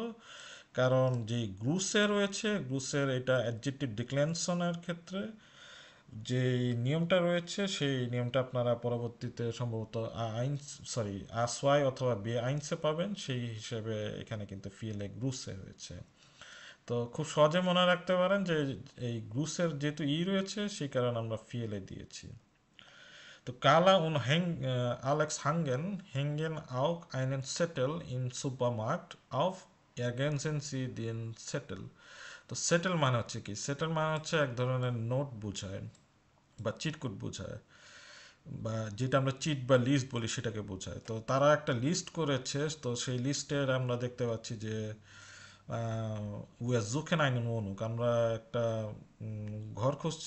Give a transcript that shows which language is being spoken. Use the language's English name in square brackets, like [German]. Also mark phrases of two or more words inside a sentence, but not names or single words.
[Bangla] কারণ যে গ্রুসে রয়েছে, গ্রুসের এটা অ্যাডজেক্টিভ ডিক্লেনশনের ক্ষেত্রে যে নিয়মটা রয়েছে সেই নিয়মটা আপনারা পরবর্তীতে সম্ভবত আসওয়াই অথবা বে আইনসে পাবেন, সেই হিসেবে এখানে কিন্তু ফিএলএ গ্রুসে হয়েছে। তো খুব সহজে মনে রাখতে পারেন যে এই গ্রুসের যেহেতু রয়েছে সেই কারণে আমরা ফিএলএ দিয়েছি। তো [German] Karla und Alex hängen auch einen Zettel im Supermarkt auf, ergänzen Sie den Zettel। [Bangla] তো সেটেল মানে হচ্ছে কি? সেটেল মানে হচ্ছে এক ধরনের নোট বোঝায় বা চিটকুট বোঝায়, বা যেটা আমরা চিট বা লিস্ট বলি সেটাকে বোঝায়। তো তারা একটা লিস্ট করেছে, তো সেই লিস্টের আমরা দেখতে পাচ্ছি যে [German] Wir suchen eine Wohnung, [Bangla] আমরা একটা ঘর খুঁজছি।